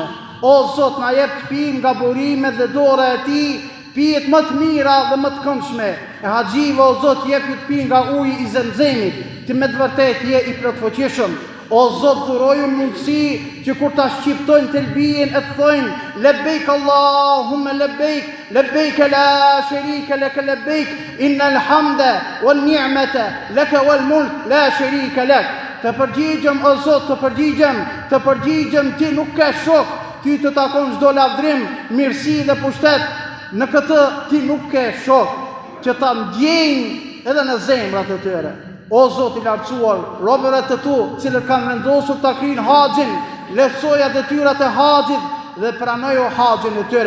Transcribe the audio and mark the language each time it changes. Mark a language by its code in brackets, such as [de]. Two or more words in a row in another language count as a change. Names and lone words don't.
[sq] O Zot, na jep të pijmë nga burimet dhe dora e tij, pijet më të mira dhe më të këndshme. E haxhive o Zot, jep të pijmë nga uji I Zemzemit, ti me të vërtetë je I plotfuqishëm. O Zot, dhuroju mundësi që kur ta shqiptojnë telbijen e thojnë [ar] لبيك اللهم لبيك لبيك لا شريك لك لبيك إن الحمد والنعمة لك والملك لا شريك لك. [sq] Të përgjigjem o Zot, të përgjigjem ti nuk ke shok, ti të takon çdo lavdrim, mirësi dhe pushtet. Në këtë ti nuk ke shok që ta ndjejnë edhe në zemrat e tyre. O Zot I lartësuar, robërat të tu, cilët kanë vendosur ta kryejnë haxhin, lehtësoja detyrat e haxhit dhe pranoju haxhin e tyre.